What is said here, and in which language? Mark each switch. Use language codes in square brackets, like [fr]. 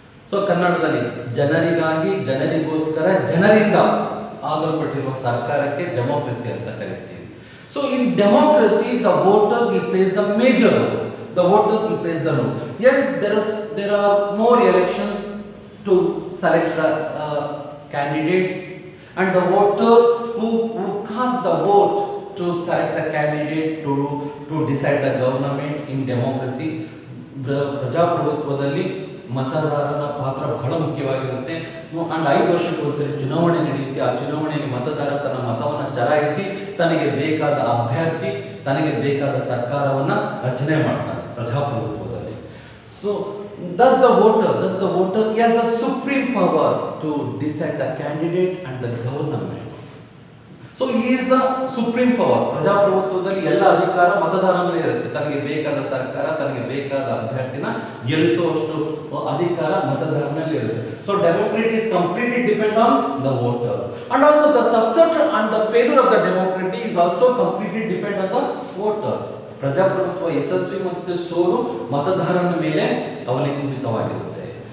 [kn] So ಕನ್ನಡದಲ್ಲಿ ಜನರಿಗಾಗಿ, ಜನರಿಗೋಸ್ಕರ, ಜನರಿಂದ ಆಗಲ್ಪಟ್ಟಿರುವ ಸರ್ಕಾರಕ್ಕೆ ಡೆಮೋಕ್ರಸಿ ಅಂತ ಕರೀತೀವಿ. [en] So in democracy, the voters will plays the major role. The voters will plays the role. Yes, there are more elections to select the candidates, and the voter who cast the vote to select the candidate to decide the government in democracy. [kn] ಪ್ರಜಾಪ್ರಭುತ್ವದಲ್ಲಿ ಮತದಾರನ ಪಾತ್ರ ಬಹಳ ಮುಖ್ಯವಾಗಿರುತ್ತೆ. And 5 ವರ್ಷಕ್ಕೊಂದ್ಸರಿ ಚುನಾವಣೆ ನಡೆಯುತ್ತೆ. ಆ ಚುನಾವಣೆಯಲ್ಲಿ ಮತದಾರ ತನ್ನ ಮತವನ್ನು ಚಲಾಯಿಸಿ ತನಗೆ ಬೇಕಾದ ಅಭ್ಯರ್ಥಿ, ತನಗೆ ಬೇಕಾದ ಸರ್ಕಾರವನ್ನು ರಚನೆ ಮಾಡ್ತಾನೆ ಪ್ರಜಾಪ್ರಭುತ್ವದಲ್ಲಿ. [en] So thus the voter he has the supreme power to decide the candidate and the government. So he is the supreme power. [kn] ಪ್ರಜಾಪ್ರಭುತ್ವದಲ್ಲಿ ಎಲ್ಲ ಅಧಿಕಾರ ಮತದಾರನ ಮೇಲೆ ಇರುತ್ತೆ. ತನಗೆ ಬೇಕಾದ ಸರ್ಕಾರ, ತನಗೆ ಬೇಕಾದ ಅಭ್ಯರ್ಥಿನ ಗೆಲ್ಲಿಸುವಷ್ಟು ಅಧಿಕಾರ ಮತದಾರನಲ್ಲಿ ಇರುತ್ತೆ. [en] So democracy is completely depend on the voter, and also the success and the failure of the democracy is also completely depend on the voter. [kn] ಪ್ರಜಾಪ್ರಭುತ್ವ ಯಶಸ್ವಿ ಮತ್ತು ಸೋಲು ಮತದಾರನ ಮೇಲೆ ಅವಲಂಬಿತವಾಗಿರುತ್ತೆ.